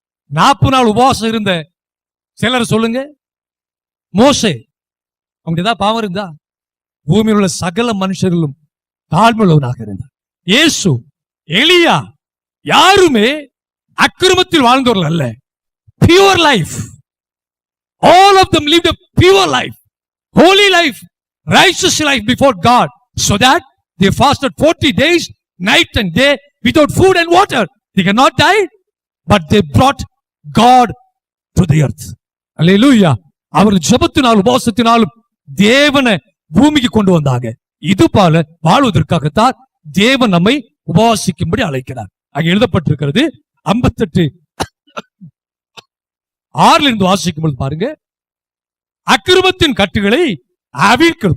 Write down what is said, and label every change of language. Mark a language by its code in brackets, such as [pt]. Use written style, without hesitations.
[ta] 40 நாள் உபவாசம் இருந்த சிலர் சொல்லுங்க. மோசே, அவங்க ஏதாவது பாவம் இருந்தா? பூமியில் உள்ள சகல மனுஷர்களும் தாழ்மையுள்ளவனாக இருந்தார். இயேசு, எலியா, யாருமே அக்கிரமத்தில் வாழ்ந்தவர்கள் அல்ல. [en] Pure life. All of them lived a pure life, holy life, righteous life before God, so that they fasted 40 days, night and day, without food and water. They cannot die, but they brought God to the earth. Hallelujah. [ta] அவர்கள் ஜெபத்தினாலும் உபவாசத்தினாலும் தேவனை பூமிக்கு கொண்டு வந்தாங்க. இது போல வாழ்வதற்காகத்தான் தேவன் நம்மை உபவாசிக்கும்படி அழைக்கிறார். அங்கே எழுதப்பட்டிருக்கிறது 58 6 இருந்து வாசிக்கும் பொழுது பாருங்க, அக்கிரமத்தின் கட்டுகளை அவிழ்க்க.